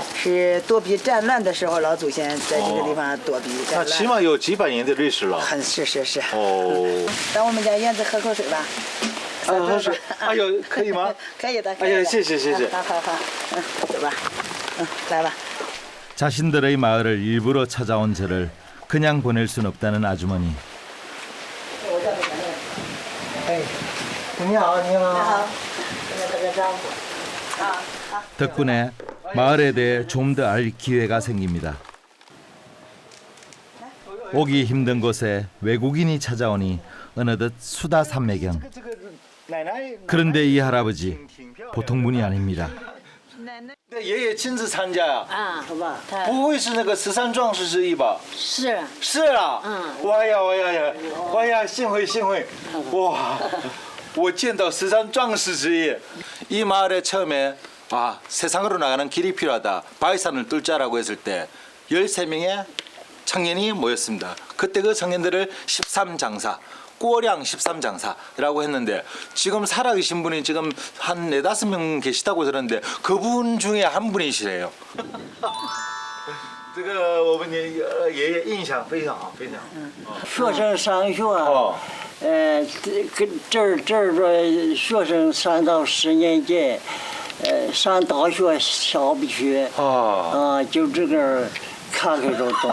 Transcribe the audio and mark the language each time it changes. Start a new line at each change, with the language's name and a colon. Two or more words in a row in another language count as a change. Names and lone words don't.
Chinese: 是躲避战乱的时候，老祖先在这个地方躲避战乱。那起码有几百年的历史了。是是是。哦。到我们家院子喝口水吧。喝水。哎呦，可以吗？可以的。哎呀，谢谢谢谢。好好好，走吧。来吧。
Korean: 자신들의 마을을 일부러 찾아온 저를 그냥 보낼 순 없다는 아주머니.
Chinese: 你好，你好。
Korean: 덕분에 마을에 대해 좀 더 알 기회가 생깁니다. 오기 힘든 곳에 외국인이 찾아오니 어느덧 수다 삼매경. 그런데 이 할아버지 보통 분이 아닙니다.
Chinese: 爷爷亲自参加呀？啊，好吧。不会是那个13壮士之一吧？是。是啊。哇呀哇呀呀！哇呀，幸会幸会！哇，我见到13壮士之一。
Korean: 이 마을에 처음에 세상으로 나가는 길이 필요하다. 바위산을 뚫자라고 했을 때 13명의 청년이 모였습니다. 그때 그 청년들을 13장사. 꼬량 13장사라고 했는데 지금 살아계신 분이 지금 한 4-5명 계시다고 들었는데 그분 중에 한 분이시래요.
Chinese: 这个我们爷爷印象非常好，非常好。学生上学，这儿的学生上到10年级，上大学下不去，就这个卡这种洞。